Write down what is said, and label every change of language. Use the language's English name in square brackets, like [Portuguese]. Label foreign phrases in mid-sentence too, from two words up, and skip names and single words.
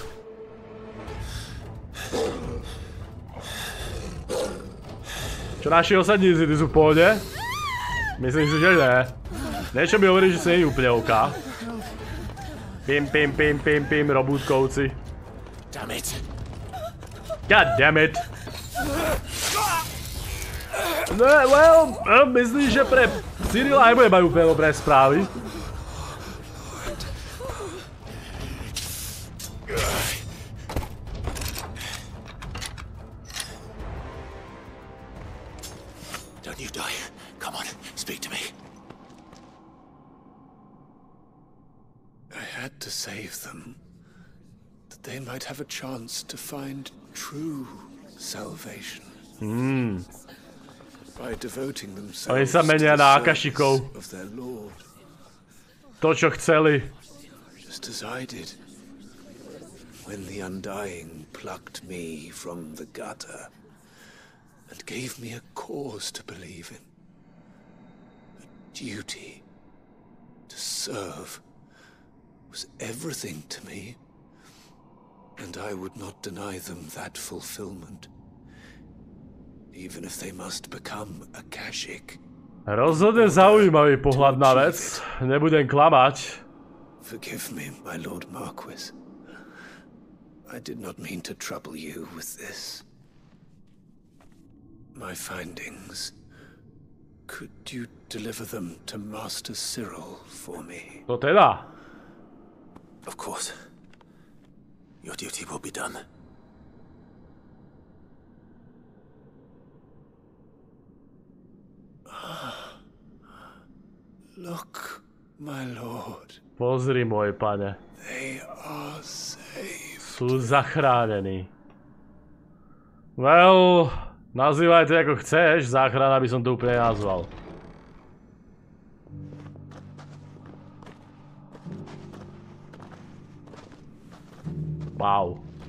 [Slovak] Čo naši osadníci, ty sú v pohode? Myslím si, že ne. Niečo mi hovorí, že si nie je úplne OK. Pim, robútkovci. [English] God damn it. No, well, [Slovak] myslím, že pre Cyrila aj majú úplne dobré správy. [English] Don't you die. Come on, speak to me. I had to save them, that they might have a chance to find true salvation. By devoting themselves to the service of their Lord. [Slovak] To, čo chceli. [English] Just as I did when the Undying plucked me from the gutter and gave me a cause to believe in. A duty to serve was everything to me, and I would not deny them that fulfillment. Even if they must become a Kashik. [Slovak] Rozhodne zaujímavý pohľad na vec. Nebudem klamať. [English] Forgive me, my Lord Marquis. I did not mean to trouble you with this. My findings. Could you deliver them to Master Cyril for me? [Slovak] To teda. [English] Of course. Your duty will be done. Look, my lord. [Slovak] Pozri, môj pane. [English] They are saved. [Slovak] Sú zachránení. Well, nazývaj to ako chceš, záchrana by som to úplne nazval. Wow.